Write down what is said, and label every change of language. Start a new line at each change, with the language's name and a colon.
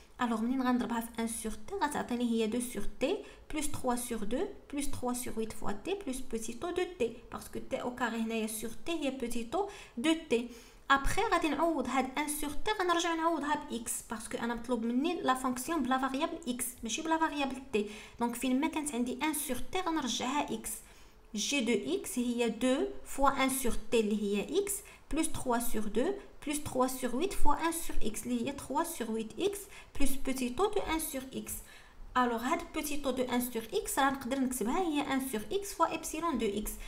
French: Alors
Arabic: منين غنضربها في
French: 1 sur t غتعطيني هي 2 sur t plus 3 sur 2 plus 3 sur 8 fois t plus petit o de t parce que t au carré هنايا sur t هي petit o de t.
Arabic: Après, غادي نعوض هاد 1 sur t غنرجع نعوضها ب x
French: parce que
Arabic: انا مطلوب مني la fonction بلا variable x ماشي بلا variable t. Donc فين ما كانت عندي 1 sur t غنرجعها x.
French: g de x هي 2 fois 1 sur t
Arabic: اللي هي
French: x plus 3 sur 2 plus 3 sur 8 fois 1 sur x اللي هي 3 sur 8x plus petit o de 1 sur x. Alors, هاد petit o de 1 sur x
Arabic: راه نقدر نكتبها هي
French: 1 sur x fois epsilon de x.